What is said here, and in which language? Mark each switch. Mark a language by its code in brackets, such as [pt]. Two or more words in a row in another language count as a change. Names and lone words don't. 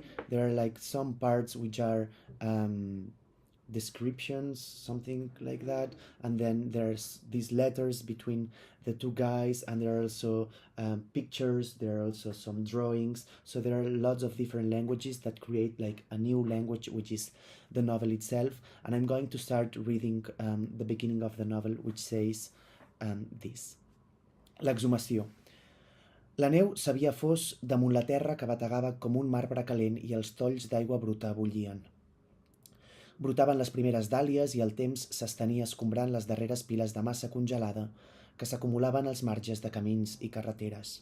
[en] There are, like, some parts which are descriptions, something like that, and then there's these letters between the two guys, and there are also pictures, there are also some drawings. So there are lots of different languages that create, like, a new language, which is the novel itself. And I'm going to start reading the beginning of the novel, which says this. [ca] L'exhumació. La neu s'havia fos damunt la terra que bategava com un marbre calent i els tolls d'aigua bruta bullien. Brotaven les primeres dàlies i el temps s'estenia escombrant les darreres piles de massa congelada que s'acumulaven als marges de camins i carreteres.